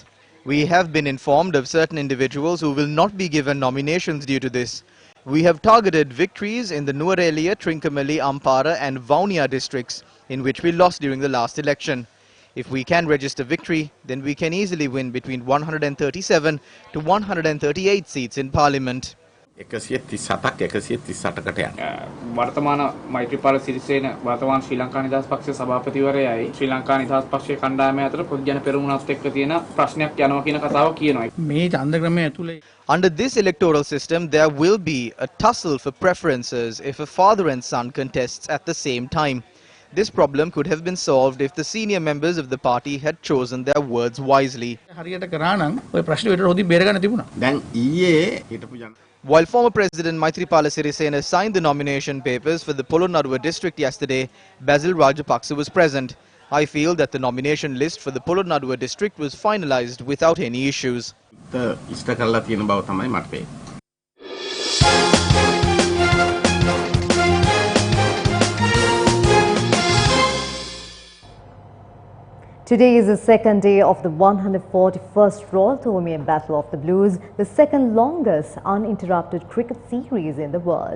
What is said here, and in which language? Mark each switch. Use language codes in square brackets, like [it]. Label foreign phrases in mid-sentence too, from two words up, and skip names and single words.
[en] We have been informed of certain individuals who will not be given nominations due to this. We have targeted victories in the Nuwara, Trincomalee, Ampara and Vaunia districts, in which we lost during the last election. If we can register victory, then we can easily win between 137 to 138 seats in Parliament. [si] වර්තමාන මෛත්‍රීපාල සිරිසේන වර්තමාන ශ්‍රී ලංකා නිදහස් පක්ෂයේ සභාපතිවරයායි ශ්‍රී ලංකා නිදහස් පක්ෂයේ කණ්ඩායම අතර පොදුජන පෙරමුණත් එක්ක තියෙන ප්‍රශ්නයක් යනවා කියන කතාව කියනවා. මේ ඡන්දක්‍රමය ඇතුලේ [en] Under this electoral system, there will be a tussle for preferences if a father and son contests at the same time. This problem could have been solved if the senior members of the party had chosen their words wisely. [si] හරියට කරා නම් ඔය ප්‍රශ්නේ විතර හොදි බේර ගන්න තිබුණා. දැන් ඊයේ හිටපු ජන [en] While former President Maithripala Sirisena signed the nomination papers for the Polonnaruwa district yesterday, Basil Rajapaksa was present. I feel that the nomination list for the Polonnaruwa district was finalized without any issues. [si] ඉෂ්ට කරලා තියෙන බව තමයි මට පේන්නේ. [en] Today is the second day of the 141st Royal Thomaian Battle of the Blues, the second longest uninterrupted cricket series in the world.